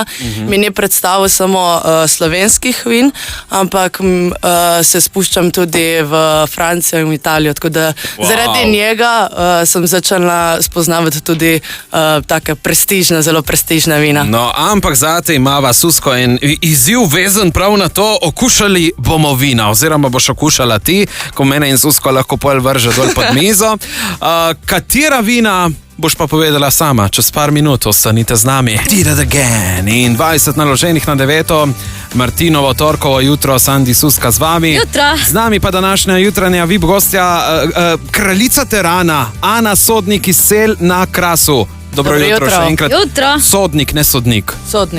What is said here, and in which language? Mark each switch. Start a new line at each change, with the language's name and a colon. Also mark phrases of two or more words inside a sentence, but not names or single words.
Slovenian: Mi ni predstavil samo slovenskih vin, ampak se spuščam tudi v Francijo in v Italijo, tako da zaradi njega sem začela spoznavati tudi take prestižne, zelo prestižne vina. No, ampak zate imava Susko en izziv vezan prav na to, okušali bomo vina, oziroma boš okušala ti, ko mene in Susko lahko pol vrže dol pod mizo. Katera vina boš pa povedala sama, čez par minut, ostanite z nami. Did it again in 20 naloženih na 9. Martinovo torkovo jutro, Sandi Suska z vami. Jutro. Z nami pa današnja jutranja VIP gostja, kraljica terana, Ana Sodnik iz Sel na Krasu. Dobro jutro še enkrat. Jutro. Sodnik, ne sodnik. Sodnik.